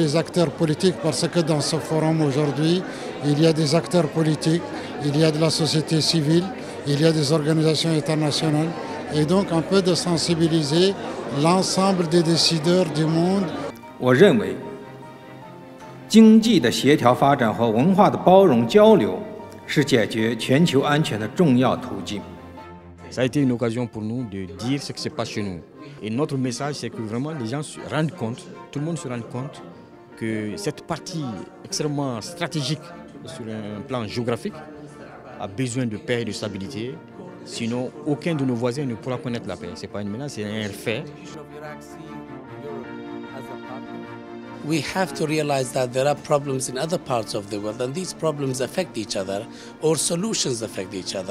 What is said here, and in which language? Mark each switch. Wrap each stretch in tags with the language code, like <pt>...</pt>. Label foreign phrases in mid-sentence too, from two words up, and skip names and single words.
<fr>les acteurs politiques, parce que dans ce forum aujourd'hui, il y a des acteurs politiques, il y a de la société civile, il y a des organisations internationales, et donc un peu de sensibiliser l'ensemble des décideurs du monde.</fr> <zh>我认为，经济的协调发展和文化的包容交流是解决全球安全的重要途径。</zh> <fr>Ça a été une occasion pour nous de dire ce qui se passe chez nous. Et notre message, c'est que vraiment les gens se rendent compte, tout le monde se rende compte que cette partie extrêmement stratégique sur un plan géographique a besoin de paix et de stabilité. Sinon, aucun de nos voisins ne pourra connaître la paix. Ce n'est pas une menace, c'est un fait.</fr> <en>We have to realize that there are problems in other parts of the world and these problems affect each other or solutions affect each other.</en>